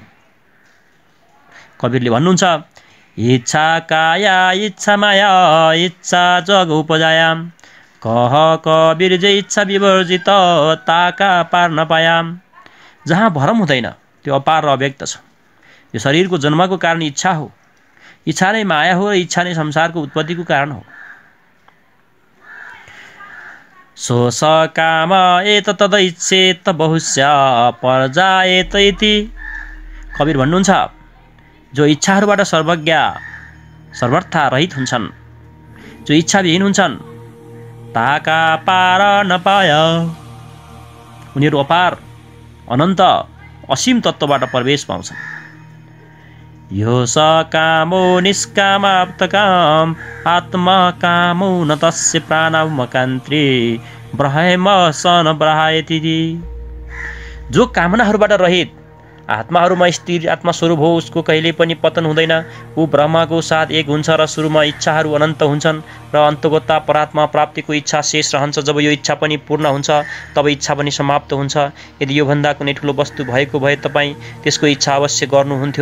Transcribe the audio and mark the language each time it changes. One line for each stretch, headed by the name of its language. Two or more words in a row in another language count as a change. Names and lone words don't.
Hindi: कबीरले भन्नुहुन्छ इच्छा काया इच्छा माया इच्छा जग उपजाया कह कबीर जे इच्छा विवर्जित ताका पार नपाया।
Nepali: जहाँ भ्रम हुँदैन त्यो अपार र अव्यक्त छ। यो शरीरको जन्मको कारण इच्छा हो। इच्छा नै माया हो र इच्छा नै संसारको उत्पत्तिको कारण हो।
Sanskrit: सोस काम एत तदैच्छेत बहुस्य पर्जाएत इति।
Nepali: कबीर भन्नुहुन्छ जो इच्छाहरूबाट सर्वज्ञ सर्वथा रहित हुन्छन्, जो इच्छाविहीन हुन्छन्
Hindi: ताका पार नपाय।
Nepali: उनीहरू अपार अनन्त असीम तत्त्वबाट प्रवेश पाउँछन्।
Sanskrit: यो स कामो निष्कामाप्तकाम आत्मा कामो न तस्य प्राणमकान्त्री ब्रह्म सन ब्रहायति।
Nepali: जो कामनाहरूबाट रहित आत्माहरूमा स्थिर आत्मस्वरूप हो उसको कहिले पनि पतन हुँदैन। ऊ ब्रह्मको साथ एक हुन्छ र सुरुमा इच्छाहरू अनन्त हुन्छन् र अन्तगता परात्मा प्राप्तिको इच्छा शेष रहन्छ। जब यो इच्छा पनि पूर्ण हुन्छ तब इच्छा पनि समाप्त हुन्छ। यदि योभन्दा कुनै ठुलो वस्तु भएको भए तपाईँ त्यसको इच्छा अवश्य गर्नुहुन्थ्यो।